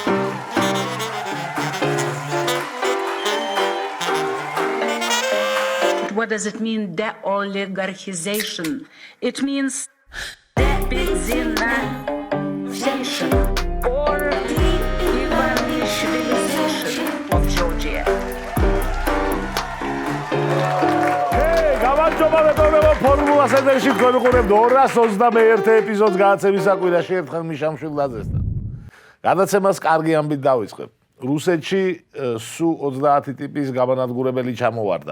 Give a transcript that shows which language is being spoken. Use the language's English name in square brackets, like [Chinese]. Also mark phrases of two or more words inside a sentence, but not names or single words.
[English] What does it mean, de-oligarchization? It means de-Benzinization or de-Ivanishvilization of Georgia. [Georgian] გამარჯობა ფორმულა სენტერში გვეყურებთ 221 ეპიზოდს გადაცემის საკვირაში ერთხელ მიშამშვილ ლაძესთან. გადაცემას კარგი ამბით დავიწყებ. რუსეთში სუ 30 ტიპის გამანადგურებელი ჩამოვარდა.